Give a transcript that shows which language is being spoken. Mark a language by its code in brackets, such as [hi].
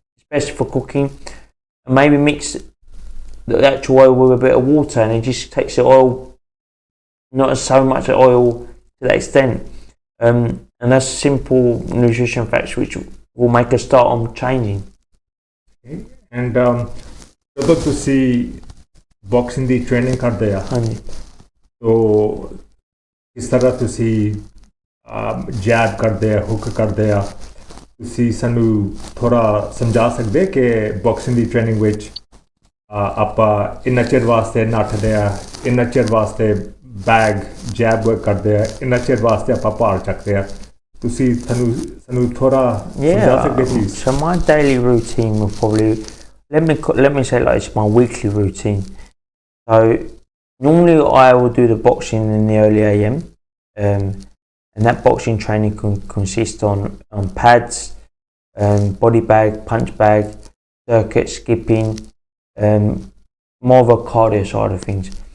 [en] Best for cooking, and maybe mix the actual oil with a bit of water, and it just takes the oil, not so much oil to that extent, and that's simple nutrition facts which will make us start on changing. Okay. [pa] And ਜਦੋਂ ਤੁਸੀਂ boxing ਦੀ training ਕਰਦੇ ਆ, ਹਾਂਜੀ, ਤੋ ਕਿਸ ਤਰ੍ਹਾਂ ਤੁਸੀਂ ਜੈਬ ਕਰਦੇ ਆ, ਹੁੱਕ ਕਰਦੇ ਆ, ਤੁਸੀਂ ਸਾਨੂੰ ਥੋੜਾ ਸਮਝਾ ਸਕਦੇ ਕਿ ਬਾਕਸਿੰਗ ਦੀ ਟ੍ਰੇਨਿੰਗ ਵਿੱਚ ਆਪਾਂ ਇੰਨਾ ਚਿਰ ਵਾਸਤੇ ਨੱਠਦੇ ਆ, ਇੰਨਾ ਚਿਰ ਵਾਸਤੇ ਬੈਗ ਜੈਬ ਕਰਦੇ ਆ, ਇੰਨਾ ਚਿਰ ਵਾਸਤੇ ਆਪਾਂ ਭਾਰ ਚੱਕਦੇ ਆ, ਤੁਸੀਂ ਸਾਨੂੰ ਥੋੜਾ ਸਮਝਾ ਸਕਦੇ please? [en] So my daily routine will probably, let me say like it's my weekly routine. So normally I will do the boxing in the early AM, and that boxing training can consist on pads, body bag, punch bag, circuit, skipping, more of a cardio side of things.